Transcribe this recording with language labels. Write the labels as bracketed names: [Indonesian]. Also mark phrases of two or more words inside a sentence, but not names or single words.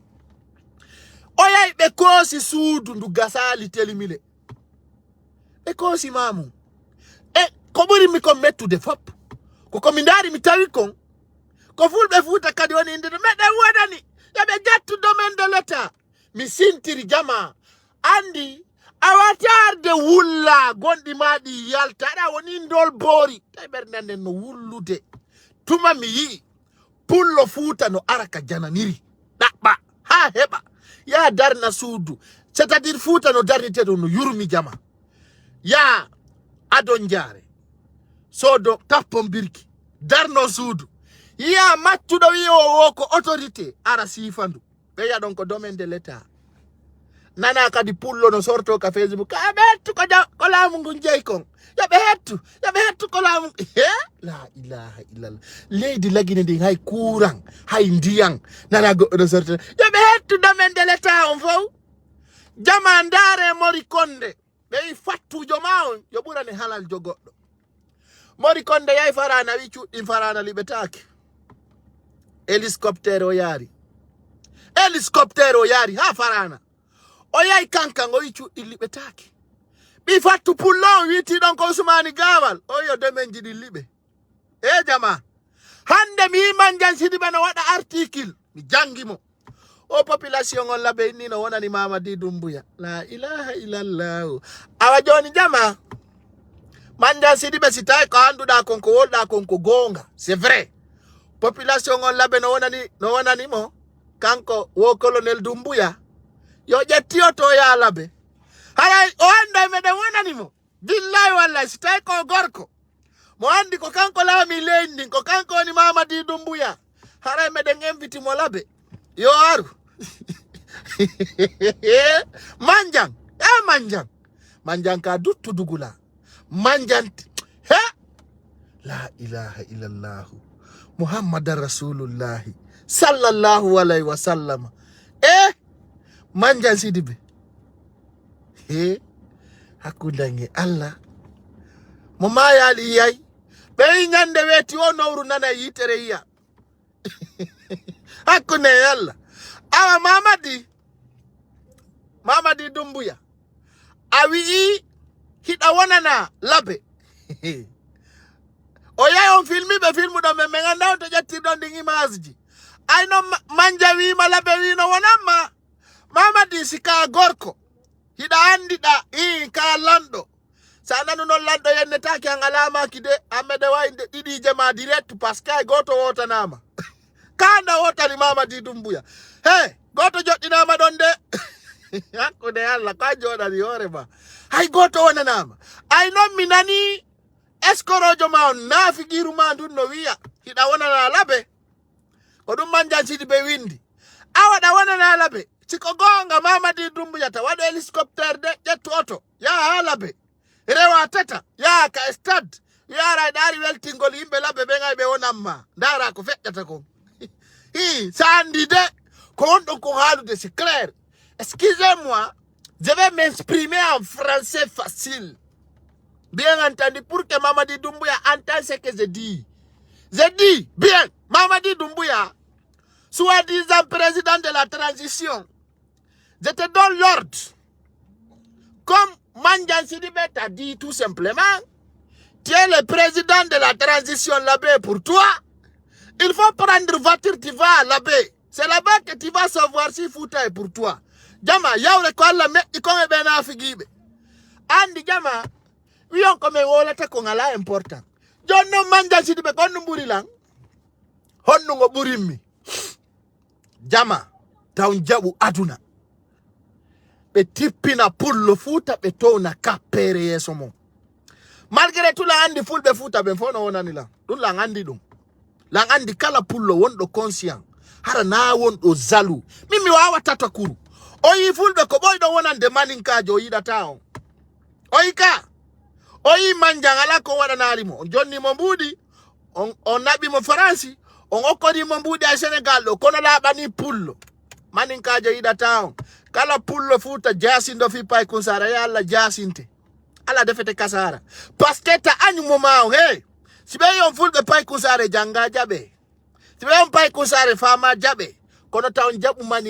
[Fula] o yahi ɓe koosi suudu ndu gasali telimile ɓe koosi mamum e ko ɓurimi kon mettude fop ko komi daari mi tawi kon ko fulɓe Fuuta kadi woni inde meɗen waɗani yoɓe gattu [French] domaine de l'état [Fula] mi sintiri jama andi awatarde wulla gondi maɗi yaltaɗa woni ndol boori tawi ɓernde nden no wullude tuma mi yi pullo fuuta no araka jananiri ɗaɓɓa ha heɓa ya darna suudu [French] c'est-à-dire [Fula] fuuta no darniteɗo no yurmi jama ya adon jaare sodo tappon birki darno suudu ya mattuɗo wi o ko autorité ara sifandu ɓe yaɗon ko [French] domaine de l'état [Fula] nana kadi pullo no sorto ka Facebook ka hettu ko laamu ngu jeyi kon yoɓe hettu ko laamu [Arabic] لا إله إلا الله [Fula] leydi lagine ndi hay courant hay ndiyam nana goɗɗo no sorto yoɓe hettu [French] domaine de l'état [Fula] on fof jama ndaare Mori Konde ɓe fattujo ma on yo ɓurani halal jo goɗɗo Mori Konde yahi Farana wi cuɗɗin Farana liɓetake hélicoptère o yaari ha Farana o yahi kankan o wi cuɗɗin liɓetake ɓi fattu pullo on witi ɗon ko Usmani Gawal o yo domaine ji ɗin liɓe jama hande mi yiman jan Sidiɓe no waɗa article mi jangi mo o population on laɓe inni no wonani Mamadi Doumbouya [Arabic] لا إله إلا الله [Fula] awa joni jama manjan Sidiɓe si tawi ko anduɗa kon ko wolɗa kon ko gonga [French] c'est vrai [Fula] population on laɓe no wonani mo kanko wo colonel Doumbouya yo ƴettiyo to ya laɓe haray o anda meɗen wonani mo [Arabic] بالله والله [Fula] si tawi ko gorko mo andi ko kanko laami leydi ndin ko kanko woni Mamadi Doumbouya haray meɗen invite mo laɓe yo aru manjan ka duttudugula manjan [Arabic] لا إله إلا الله محمدا رسول الله صلى الله عليه وسلم [Fula] manjan Sidiɓe hakkudange Allah mo mayali yay ɓe ñande weeti o nowru nana yitere yiya hakkunde Allah awa Mamadi Doumbouya a wi'i hiɗa wonana laɓe o yahi on filmiɓe filmuɗo men min anda on to ƴettirɗon ɗin image ji ayno manja wima laɓe wino wonanma Mamadi sika gorko hiɗa andiɗa ka lanɗo sa nanu noon lanɗo yennetaki an alamaki de ammede wayde ɗiɗije ma direct [French] par ce que [Fula] ay goto wotanama kanda wotani Mamadi Doumbouya goto joɗɗinama ɗon de hakkude Allah ka joɗani hoore ma hay goto wonanama ay noon mi nani escorojo ma on naafigiru ma ndun no wiya hiɗa wonana laɓe ko ɗum manjan Sidiɓe windi awaɗa wonana laɓe siko gonga Mamadi Doumbouya ta waɗo hélicoptère de ƴettu oto yaha ha laɓe rewa teta yaha ka stade yara ɗari weltingol yimɓe laɓe ɓe gay ɓe wonanma ndara ko feƴƴata kon sa andi de ko wonɗon ko haalude [French] c'est clair. Excusez-moi, je vais m'exprimer en français facile, bien entendu, pour que Mamadi Doumbouya entende ce que je dis. Je dis bien, Mamadi Doumbouya, soi-disant président de la transition, je te donne l'ordre. Comme Manjan Sidiɓe t'a dit tout simplement, tu es le président de la transition là-bas pour toi. Il faut prendre voiture, tu vas à l'abbé. C'est là-bas que tu vas savoir si Fouta est pour toi. [Fula] Jama, yawre ko Allah meɗɗi kon e ɓe naafigiɓe. Andi jama, wiyon ko min wolata ko ngala important. Jon noon Manjan Sidiɓe kon no ɓuri lan. Honno ngo ɓurinmi. Jama, taw jaɓu aduna. Ɓe tippina pullo Fouta ɓe towna kappere yeeso mum. [French] Malgré tout [Fula] la andi fulɓe Fouta ɓen fof no wonani lan. Ɗum lan andi ɗum. Lan andi kala pullo wonɗo conscient hara na wonɗo zalu min mi wawata kuru o yi fulɓe ko ɓoyɗo wonande maninkajo o yiɗata on o yi ka o yi Manjan ala ko waɗanalimo on jonnimo mbuuɗi on naɓimo Faransi on okkodimo mbuuɗi ay Sénégal ɗo kono laaɓani pullo maninkajo yiɗata on kala pullo Fouta jasindo fi pay kunsara ya Allah jasinte ala defete kasara [French] parce que [Fula] ta añumo ma on si ɓe yon fulɓe pay kusare janga jaɓe si ɓe yon pay kusare fama jaɓe kono taw jaɓu